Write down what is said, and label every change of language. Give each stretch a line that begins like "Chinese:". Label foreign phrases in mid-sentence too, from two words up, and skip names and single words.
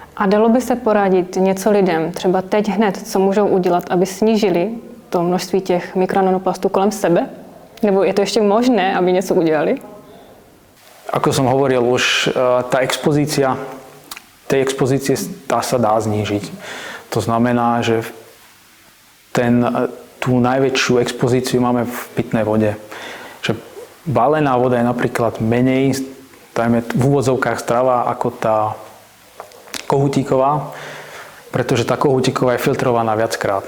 Czech: A dalo by se poradit něco lidem, třeba teď hned, co můžou udělat, aby snížili to množství těch mikronanoplastů kolem sebe? Nebo je to ještě možné, aby něco udělali?
Slovak: Ako som hovoril už, tej expozície sa dá znížiť. To znamená, že tú najväčšiu expozíciu máme v pitnej vode. Že balená voda je napríklad menej, dajme v úvodzovkách zdravá ako tá kohutíková, pretože tá kohutíková je filtrovaná viackrát.